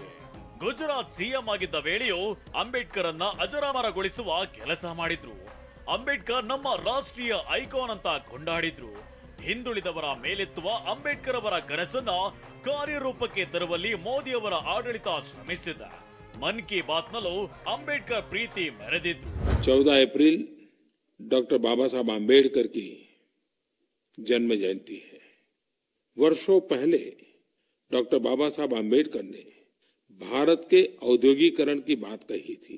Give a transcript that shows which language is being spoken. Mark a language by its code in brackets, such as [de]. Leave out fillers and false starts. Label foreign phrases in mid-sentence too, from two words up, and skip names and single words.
[kn] ಗುಜರಾತ್ ಸಿಎಂ ಆಗಿದ್ದ ವೇಳೆಯೂ ಅಂಬೇಡ್ಕರ್ ಅನ್ನ ಅಜರಾಮರಗೊಳಿಸುವ ಕೆಲಸ ಮಾಡಿದ್ರು. ಅಂಬೇಡ್ಕರ್ ನಮ್ಮ ರಾಷ್ಟ್ರೀಯ ಐಕಾನ್ ಅಂತ ಕೊಂಡಾಡಿದ್ರು. ಹಿಂದುಳಿದವರ ಮೇಲೆತ್ತುವ ಅಂಬೇಡ್ಕರ್ ಅವರ ಕನಸನ್ನ ಕಾರ್ಯರೂಪಕ್ಕೆ ತರುವಲ್ಲಿ ಮೋದಿ ಅವರ ಆಡಳಿತ ಶ್ರಮಿಸಿದ. मन की बात नಲ್ಲೂ ಅಂಬೇಡ್ಕರ್ ಪ್ರೀತಿ ಮೆರೆದಿದ್ರು. [hi] 14 अप्रैल डॉक्टर बाबा साहब आम्बेडकर की जन्म जयंती है. वर्षों पहले डॉक्टर बाबा साहब आम्बेडकर ने भारत के औद्योगिकरण की बात कही थी.